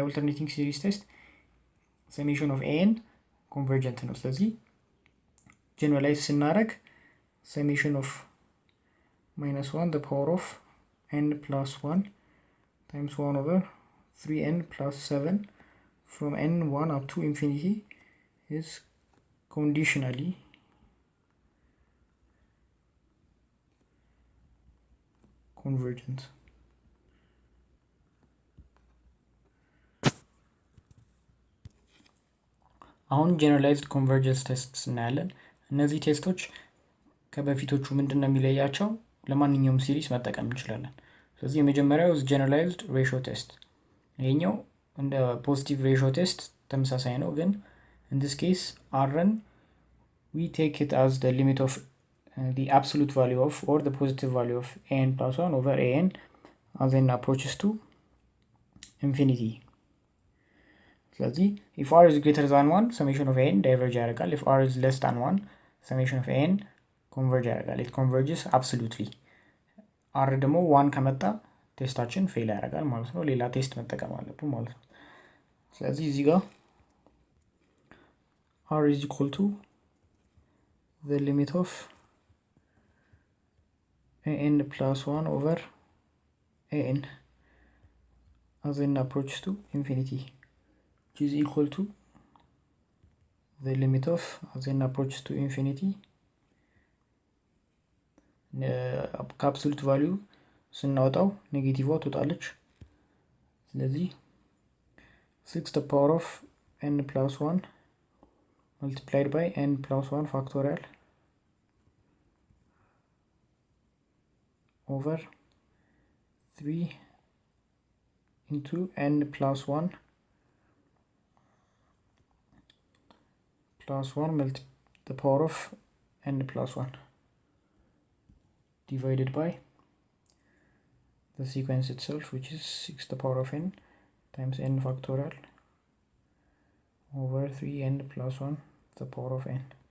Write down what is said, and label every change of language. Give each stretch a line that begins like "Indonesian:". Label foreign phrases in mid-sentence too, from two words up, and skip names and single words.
English: alternating series test summation of n convergent
Amharic: ነው። ስለዚህ
English: generalize ስናደርግ summation of -1 the power of n plus 1 times 1 over 3n plus 7 from n1 up to infinity is conditionally convergent.
Amharic: አሁን
English: generalized convergence tests
Amharic: እናያለን። እነዚህ ቴስቶች ከበፊቶቹ ምንድነው የሚለያቸው? ለማንኛውም ሲሪስ መጠቀም እንችላለን። ስለዚህ የመጀመሪያው
English: generalized ratio test
Amharic: ይሄኛው እንደ
English: positive ratio test
Amharic: ተመሳሳይ ነው፣ ግን
English: in this case rn we take it as the limit of the absolute value of or the positive value of n plus 1 over an as n approaches to infinity. ስለዚህ if r is greater than 1 summation of n diverge ያደርጋል። if r is less than 1 summation of n converge ያደርጋል። it converges absolutely.
Amharic: r ደግሞ 1 ከመጣ ቴስታችን ፌል ያደርጋል ማለት ነው። ሌላ ቴስት መጠቀም አለብን ማለት ነው። ስለዚህ እዚህ ጋር
English: r is equal to the limit of an plus 1 over an as n approaches to infinity which is equal to the limit of as n approaches to infinity absolute value
Amharic: ስናወጣው ኔጌቲቭዋ ትወጣለች። ስለዚህ
English: 6 the power of n plus 1 multiplied by n plus 1 factorial over 3 into n plus 1 plus 1 the power of n plus 1 divided by the sequence itself, which is 6 the power of n times n factorial over 3n plus 1 the power of n.